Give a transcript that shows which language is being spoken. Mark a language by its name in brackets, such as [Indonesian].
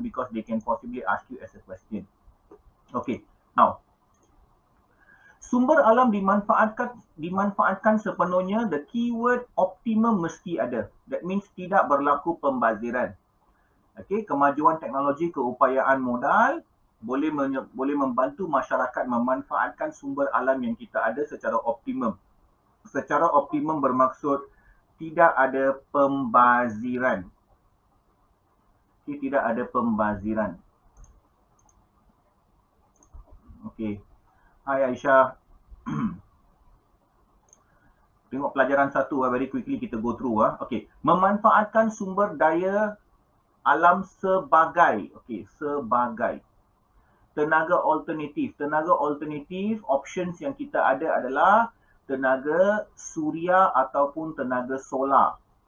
[English] Because they can possibly ask you as a question. [Malay] Okay, now sumber alam dimanfaatkan sepenuhnya. [English] The keyword [Malay] optimum mesti ada. [English] That means [Malay] tidak berlaku pembaziran. Okay, kemajuan teknologi, keupayaan modal boleh membantu masyarakat memanfaatkan sumber alam yang kita ada secara optimum. Secara optimum bermaksud tidak ada pembaziran. Okay, tidak ada pembaziran. Okay. Hai Aisyah. Tengok pelajaran 1 [English] very quickly [Malay] kita [English] go through. [Malay] Okay. Memanfaatkan sumber daya alam sebagai sebagai tenaga alternatif. Tenaga alternatif, options yang kita ada adalah tenaga suria ataupun tenaga solar.